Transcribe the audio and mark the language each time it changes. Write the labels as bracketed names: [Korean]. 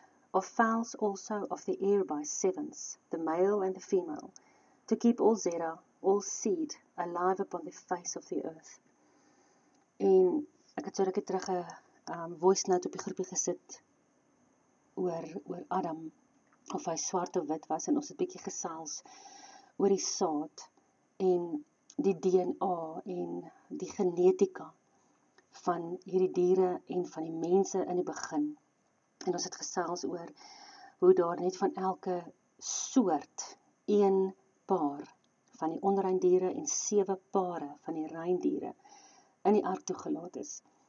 [English] Of fowls also of the air by sevens, the male and the female, to keep all zera, all seed, alive upon the face of the earth. [Afrikaans] En ek het so rukkie terug 'n voice note op die groepie gesit oor Adam, of hy swart of wit was, en ons het 'n bietjie gesels oor die saad en die DNA en die genetika van hierdie diere en van die mense in die begin. En ons het gesels oor hoe daar net van elke soort een paar van die onreindiere en 7 pare van die reindiere in die ark toegelaat is.